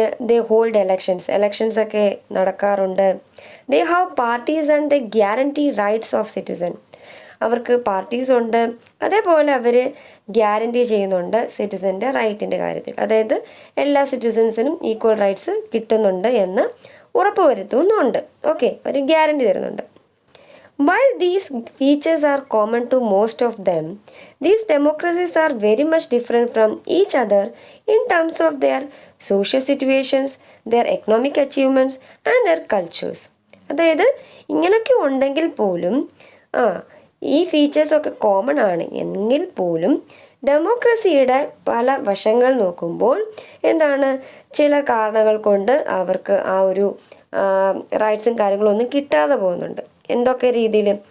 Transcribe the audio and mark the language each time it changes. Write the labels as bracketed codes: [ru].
[en] they hold elections [ml] ഒക്കെ നടക്കാറുണ്ട്. [en] They have parties and they guarantee rights of citizen. [ml] അവർക്ക് parties ഉണ്ട്, അതേപോലെ അവർ ഗ്യാരണ്ടി ചെയ്യുന്നുണ്ട് സിറ്റിസൻ്റെ റൈറ്റിൻ്റെ കാര്യത്തിൽ. അതായത് എല്ലാ സിറ്റിസൻസിനും ഈക്വൽ റൈറ്റ്സ് കിട്ടുന്നുണ്ട് എന്ന് ഉറപ്പ് വരുത്തുന്നുണ്ട്. ഓക്കെ, ഒരു ഗ്യാരണ്ടി തരുന്നുണ്ട്. [en] While these features are common to most of them, these democracies are very much different from each other in terms of their social situations, their economic achievements and their cultures. [ml] അതായത് ഇങ്ങനെയൊക്കെ ഉണ്ടെങ്കിൽ പോലും ഈ ഫീച്ചേഴ്സൊക്കെ common ആണ് എങ്കിൽ പോലും ഡെമോക്രസിയുടെ പല വശങ്ങൾ നോക്കുമ്പോൾ എന്താണ്, ചില കാരണങ്ങൾ കൊണ്ട് അവർക്ക് ആ ഒരു റൈറ്റ്സും കാര്യങ്ങളൊന്നും കിട്ടാതെ പോകുന്നുണ്ട്. എന്തൊക്കെ രീതിയിൽ?